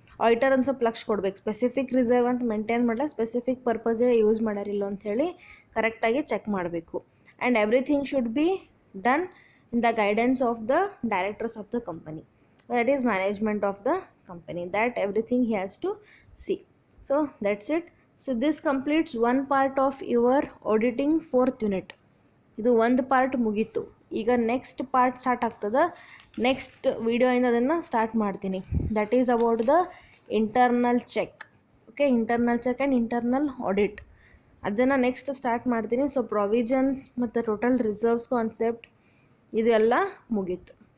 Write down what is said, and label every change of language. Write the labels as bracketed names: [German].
[Kannada] Auditor ಒಂದು ಸ್ವಲ್ಪ ಲಕ್ಷ ಕೊಡ್ಬೇಕು, ಸ್ಪೆಸಿಫಿಕ್ ರಿಸರ್ವ್ ಅಂತ ಮೇಂಟೈನ್ ಮಾಡಲ್ಲ, ಸ್ಪೆಸಿಫಿಕ್ ಪರ್ಪಸ್ಗೆ ಯೂಸ್ ಮಾಡ್ಯಾರಿಲ್ಲ ಅಂಥೇಳಿ ಕರೆಕ್ಟಾಗಿ ಚೆಕ್ ಮಾಡಬೇಕು. [English] And everything should be done in the guidance of the directors of the company, that is management of the company, that everything he has to see. So that's it. So this completes one part of your auditing 4th unit. [Kannada] ಇದು ಒಂದು part ಮುಗೀತು. ಈಗ next part start ಆಗ್ತದೆ. Next ವಿಡಿಯೋಯಿಂದ ಅದನ್ನು start ಮಾಡ್ತೀನಿ. [English] That is about the internal check. [Kannada] Okay, internal check and internal audit ಅದನ್ನು next start ಮಾಡ್ತೀನಿ. So provisions ಮತ್ತು ಟೋಟಲ್ ರಿಸರ್ವ್ಸ್ ಕಾನ್ಸೆಪ್ಟ್ ಇದೆಲ್ಲ ಮುಗೀತು.